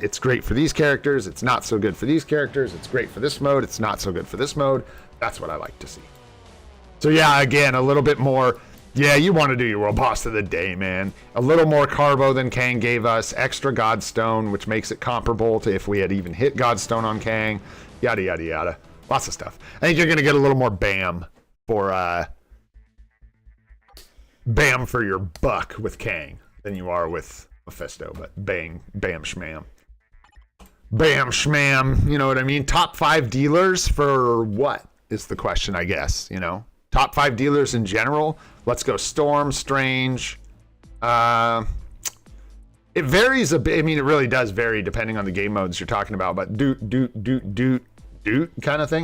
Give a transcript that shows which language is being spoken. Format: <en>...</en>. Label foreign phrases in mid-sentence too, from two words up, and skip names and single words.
<en>It's great for these characters. It's not so good for these characters. It's great for this mode. It's not so good for this mode. That's what I like to see. So yeah, again, a little bit more. Yeah, you want to do your world boss of the day, man. A little more carbo than Kang gave us. Extra Godstone, which makes it comparable to if we had even hit Godstone on Kang. Yada, yada, yada. Lots of stuff. I think you're going to get a little more BAM for BAM for your buck with Kang than you are with Mephisto. But bang, bam, shmam. Bam, shmam. You know what I mean? Top 5 dealers for what is the question, I guess, you know? Top 5 dealers in general. Let's go Storm, Strange. It varies a bit. I mean, it really does vary depending on the game modes you're talking about, but doot kind of thing.</en>